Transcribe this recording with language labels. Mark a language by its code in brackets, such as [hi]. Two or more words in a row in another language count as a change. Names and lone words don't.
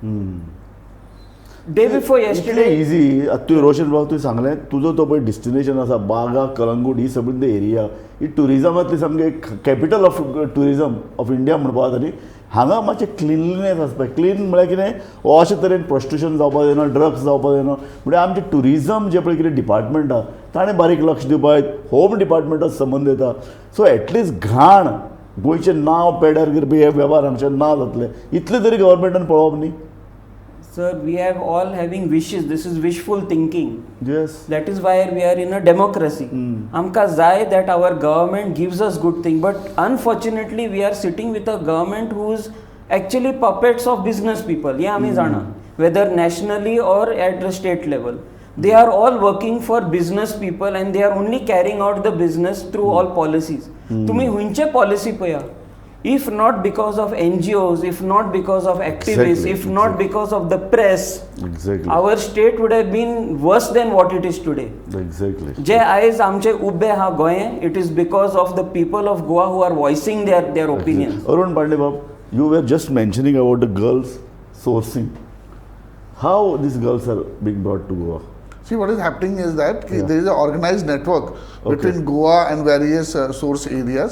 [en] Day before yesterday. [kok] इजी आतां तुवें रोशन भाव तुवें सांगलें तुजो तो पळय डेस्टिनेशन आसा बागा कलंगूट ही सगळी एरिया ही टुरिजमांतली सामकी [en] capital of tourism of India [kok] म्हणपा जाता न्ही. हांगा मातशें क्लिनलीनेस आसपाक क्लीन म्हळ्यार कितें हो अशे तरेन प्रॉस्टिट्यूशन जावपाक जायना, ड्रग्स जावपाक जायना. म्हणजे आमचें टुरिजम जें पळय कितें डिपार्टमेंट आहा ताणें बारीक लक्ष दिवपाक जाय. होम डिपार्टमेंटाक संबंद येता. [en] so at least [kok] घाण गोंयचें नांव पेड्यार करपी हे वेव्हार आमचे ना जातले इतले तरी गव्हर्मेंटान पळोवप न्ही. [en] Sir, we have all having wishes. This is wishful thinking. Yes. That is why we are in a democracy. [kok] Amka zai [en] that our government gives us good thing, but unfortunately we are sitting with a government who is actually puppets of business people. Yeah, [kok] आमी जाणा. [en] Whether nationally or at the state level, they are all working for business people and they are only carrying out the business through all policies. [kok] तुम्ही हुंचे policy पया. [en] If not because of NGOs, if not because of activists, Exactly, if not because of the press, Exactly. our state would have been worse than what it is today. Exactly. [kok] जे आयज आमचे उबे हा गोंय, [en] it is because of the people of Goa who are voicing their opinions. Arun Pandey Bab, you were just mentioning about the girls sourcing. How these girls are being brought to Goa? See, what is happening is that Yeah. there is an organized network between Goa and various source areas.